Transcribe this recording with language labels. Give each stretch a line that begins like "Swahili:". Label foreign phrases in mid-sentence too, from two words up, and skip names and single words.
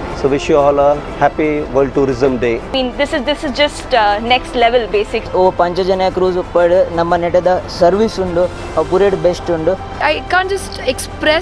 English: wish you all a happy World Tourism Day. I mean, this is just next level basic.
Tulu: ಓ ಪಂಚಜನ್ಯ ಕ್ರೂಸ್ ಉಪ್ಪಡ್ ನಮ್ಮ ನೆಟದ ಸರ್ವಿಸ್ ಉಂಡು ಪೂರೇಡ್ ಬೆಸ್ಟ್ ಉಂಡು.
English: I can't just express.